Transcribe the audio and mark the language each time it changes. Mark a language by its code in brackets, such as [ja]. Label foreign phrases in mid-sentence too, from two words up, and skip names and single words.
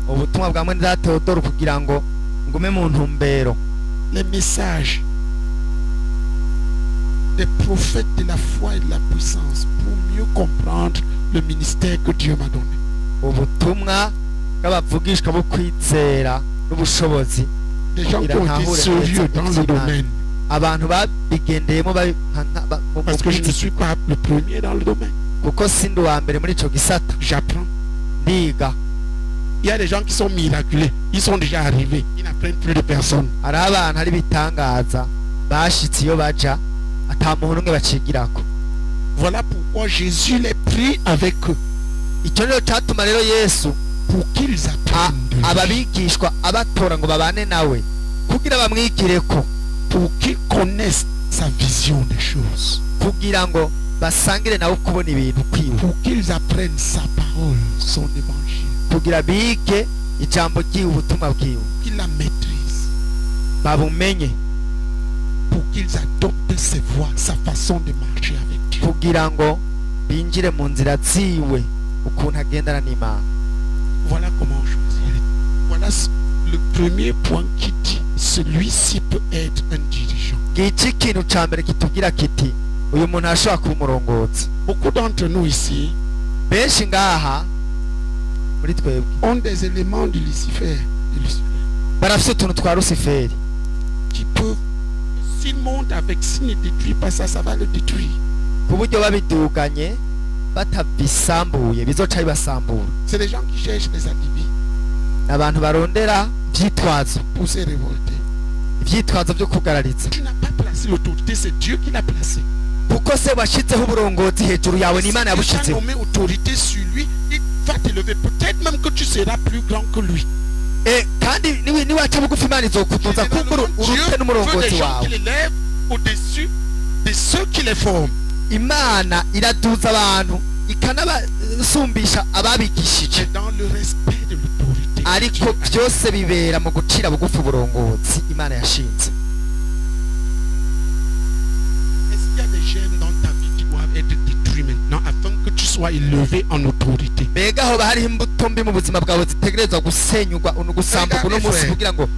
[rn] ubutumwa bwa mwene data Theodore kugira ngo ngume mu ntumbero. [fr] Les messages des prophètes de la foi et de la puissance pour mieux comprendre le ministère que Dieu m'a donné. [rn] Ubutumwa bw'abavugishwa bo kwizera n'ubushobozi. [fr] Des gens qui ont été sérieux dans le domaine. [rn] Abantu babigendeyemo [fr] Parce que je ne suis pas le premier dans le domaine. [rn] kuko sindi uwa mbere muri ico gisata. [fr] J'apprends. [rn] Ndiga. [fr] Il y a des gens qui sont miraculés. Ils sont déjà arrivés. Ils n'apprennent plus de personne. [rn] Hari abantu hari bitangaza bashitse iyo baja ata muntu umwe bacigirako. [fr] Voilà pourquoi Jésus les prit avec eux. [rn] Icyo nico catuma rero Yesu [fr] Pour qu'ils apprennent de lui. [rn] ababigishwa abatora ngo babane nawe kugira bamwigireko, [fr] Pour qu'ils connaissent sa vision des choses. [rn] kugira ngo basangire nawe kubona ibintu kwiwe, [fr] Pour qu'ils apprennent sa parole, son évangile. [rn] kugira bige ijambo ryiwe ubutumwa bwiwe [fr] Qu'ils la maîtrisent. [rn] babumenye, [fr] Pour qu'ils adoptent ses voies, sa façon de marcher avec Dieu. [rn] kugira ngo binjire mu nzira ziwe ukuntu agendana n'Imana. [fr] Voilà comment choisir. Voilà le premier point qui dit celui-ci peut être un dirigeant. [rn] Ngiki ikintu ca mbere kitubwira kiti uyu muntu ashobora kuba umurongozi. [fr] Beaucoup d'entre nous ici [rn] Benshi ngaha muri twebwe [fr] ont des éléments de Lucifer [rn] barafite utuntu twa Lusiferi [fr] qui peuvent, s'il monte avec, s'il ne détruit pas ça, ça va le détruire. [rn] ku buryo babiduganye batabisambuye bizoca bibasambura. [fr] C'est des gens qui cherchent des alibis [rn] Abantu barondera ivyitwazo [fr] pour se révolter. [rn] ivyitwazo vyo kugarariza, [fr] Tu n'as pas placé l'autorité, c'est Dieu qui l'a placé. [rn] kuko se washizeho uburongozi hejuru yawe n'Imana [fr] Si tu as [rn] yabushizeho. [fr] nommé autorité sur lui, il va t'élever. Peut-être même que tu seras plus grand que lui. [rn] Kandi niwaca bugufi Imana izokuduza kuko urute [fr] Dieu veut [rn] n'umurongozi [fr] des gens [rn] wawe. [fr] qui l'élèvent au-dessus de ceux qui les forment. [rn] Imana iraduza abantu ikanabasumbisha ababigishije, [fr] C'est dans le respect de l'autorité. [rn] ariko byose bibera mu gucira bugufi uburongozi Imana yashinze. [fr] Est-ce qu'il y a des gènes dans ta vie qui doivent être détruits maintenant afin que tu sois élevé en autorité? [rn] Mbega hoba hariho imbuto mbi mu buzima bwawe zitegerezwa gusenyurwa gusambuka uno munsi kugira ngo